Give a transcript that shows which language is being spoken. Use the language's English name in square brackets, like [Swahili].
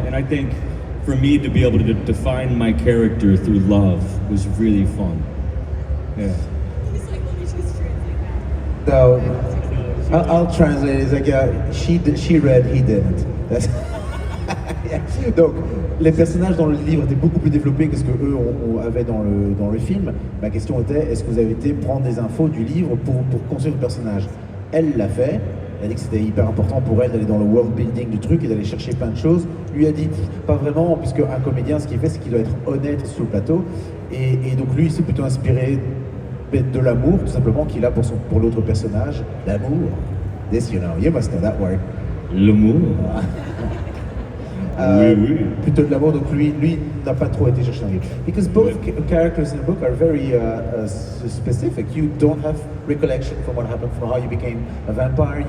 [English] And I think for me to be able to define my character through love was really fun. Yeah. He's like, let me just translate that. So, I'll translate. It's like, she read, he didn't. That's yeah. [French] Donc, les personnages dans le livre étaient beaucoup plus développés que ce que eux avaient dans le film. Ma question était, est-ce que vous avez été prendre des infos du livre pour construire le personnage? Elle l'a fait. Elle a dit que c'était hyper important pour elle d'aller dans le world building du truc et d'aller chercher plein de choses. Lui a dit pas vraiment, puisque un comédien, ce qu'il fait, c'est qu'il doit être honnête sur le plateau. Et donc lui, il s'est plutôt inspiré de l'amour, tout simplement, qu'il a pour l'autre personnage. L'amour. [English] This, you know, you must know that word. [French] L'amour. Oui. Plutôt de l'amour, donc lui n'a pas trop été chercher un livre. [English] Because both characters in the book are very specific. You don't have recollection from what happened, from how you became a vampire.